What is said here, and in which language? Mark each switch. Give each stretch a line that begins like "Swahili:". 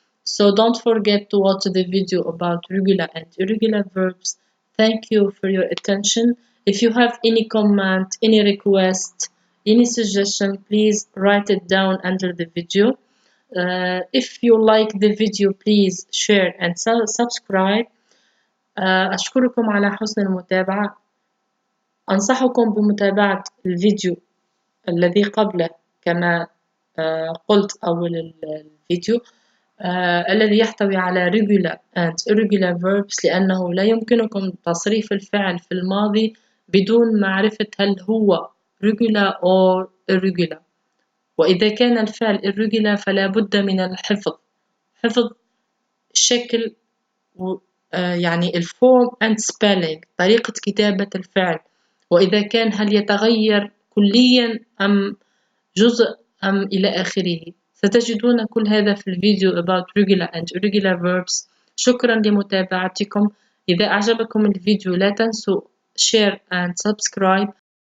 English: So don't forget to watch the video about regular and irregular verbs. Thank you for your attention. If you have any comment, any request, any suggestion, please write it down under the video. If you like the video, please share and subscribe.
Arabic: أشكركم على حسن المتابعة. أنصحكم بمتابعة الفيديو الذي قبله كما قلت أول الفيديو الذي يحتوي على
English: regular and irregular verbs
Arabic: لأنه لا يمكنكم تصريف الفعل في الماضي بدون معرفة هل هو
English: regular or irregular.
Arabic: وإذا كان الفعل irregular فلا بد من الحفظ، حفظ شكل يعني الفورم
English: and spelling،
Arabic: طريقة كتابة الفعل، وإذا كان هل يتغير كليا أم جزء أم إلى آخره. ستجدون كل هذا في الفيديو
English: about regular and irregular verbs.
Arabic: شكرا لمتابعتكم. إذا أعجبكم الفيديو لا تنسوا
English: share and subscribe.